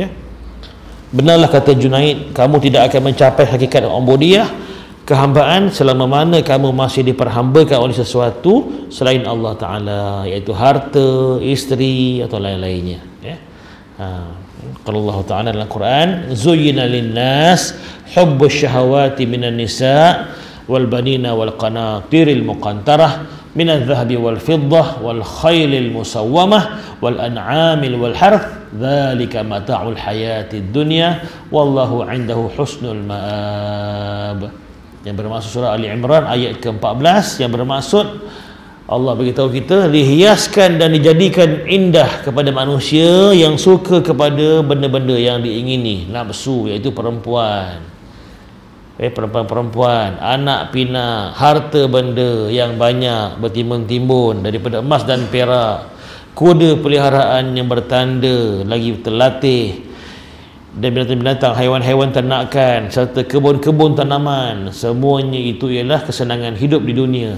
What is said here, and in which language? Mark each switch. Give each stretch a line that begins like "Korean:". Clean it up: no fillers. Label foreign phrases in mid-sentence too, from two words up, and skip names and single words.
Malay: Benarlah kata Junaid, kamu tidak akan mencapai hakikat ubudiyah, kehambaan, selama mana kamu masih diperhambakan oleh sesuatu selain Allah Ta'ala, iaitu harta, isteri atau lain-lainnya, ya. Kalau Allah Ta'ala dalam Quran,
Arabic: زين للناس حب الشهوات من النساء والبنين والقناطير المقنطرة من الذهب والفضة والخيل المسومة والأنعام والحرث ذلك متاع الحياة الدنيا والله عنده حسن المآب.
Malay: Yang bermaksud surah Ali Imran ayat ke-14, yang bermaksud Allah beritahu kita dihiaskan dan dijadikan indah kepada manusia yang suka kepada benda-benda yang diingini, nafsu, iaitu perempuan. perempuan, anak pinak, harta benda yang banyak bertimbun-timbun daripada emas dan perak, kuda peliharaan yang bertanda lagi terlatih, dan binatang-binatang, haiwan-haiwan ternakan, serta kebun-kebun tanaman, semuanya itu ialah kesenangan hidup di dunia.